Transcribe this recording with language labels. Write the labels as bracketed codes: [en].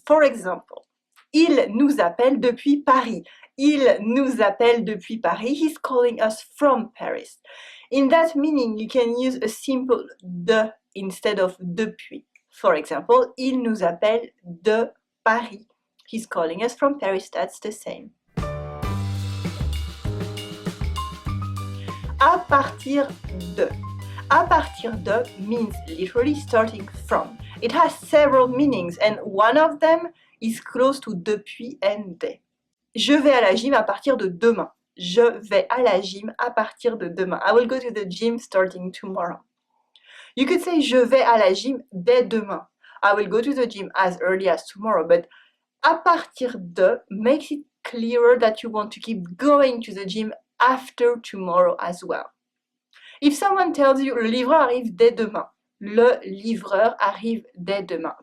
[en] For example, [fr] il nous appelle depuis Paris. Il nous appelle depuis Paris. [en] He's calling us from Paris. In that meaning, you can use a simple de instead of depuis. For example, [fr] il nous appelle de Paris. [en] He's calling us from Paris. That's the same. À partir de. À partir de means literally starting from. It has several meanings and one of them is close to depuis and des. [fr] Je vais à la gym à partir de demain. Je vais à la gym à partir de demain. [en] I will go to the gym starting tomorrow. You could say [fr] je vais à la gym dès demain. [en] I will go to the gym as early as tomorrow. But à partir de makes it clearer that you want to keep going to the gym after tomorrow as well. If someone tells you [fr] le livreur arrive dès demain, le livreur arrive dès demain.